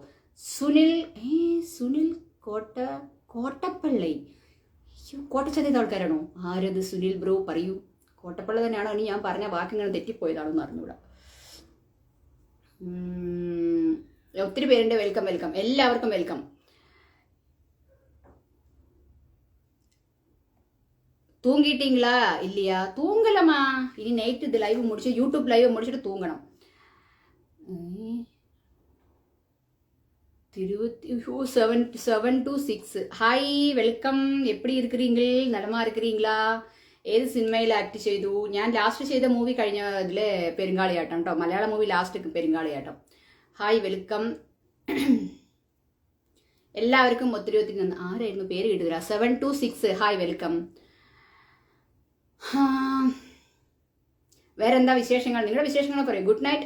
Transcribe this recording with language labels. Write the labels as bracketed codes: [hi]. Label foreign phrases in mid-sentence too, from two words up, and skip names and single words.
[ml] സുനിൽ കോട്ടപ്പള്ളി. കോട്ടച്ചതീത ആൾക്കാരാണോ? ആരത്? സുനിൽ ബ്രോ പറയൂ. കോട്ടപ്പള്ളി തന്നെയാണോ? ഇനി ഞാൻ പറഞ്ഞ വാക്കിങ്ങനെ തെറ്റിപ്പോയതാണോ എന്ന് അറിഞ്ഞൂടാ. ഒത്തിരി പേരുണ്ട്. വെൽക്കം. എല്ലാവർക്കും വെൽക്കം. [ta] தூங்கிட்டீங்களா? இல்லையா? தூங்கலமா. இனி நைட்டு இது லைவ் முடிச்சு யூடியூப் லைவ் முடிச்சுட்டு தூங்கணும். [en] 7 to 6. hi welcome. [ta] எப்படி இருக்கிறீங்க? നലമാ இருக்கிறீங்களா? [ml] ഏത് സിനിമയിൽ ആക്ട് ചെയ്തു? ഞാൻ ലാസ്റ്റ് ചെയ്ത മൂവി കഴിഞ്ഞ ഇതിലെ പെരുങ്കാളിയാട്ടം കേട്ടോ. മലയാള [en] movie last [ml] പെരുങ്കാളിയാട്ടം. [en] hi welcome. [ml] എല്ലാവർക്കും ഒത്തിരി നന്ദി. ആരായിരുന്നു പേര് കിട്ടുക? [en] 7 to 6. hi welcome. [ml] വേറെന്താ വിശേഷങ്ങൾ? നിങ്ങളുടെ വിശേഷങ്ങൾ പറയും. [en] good night.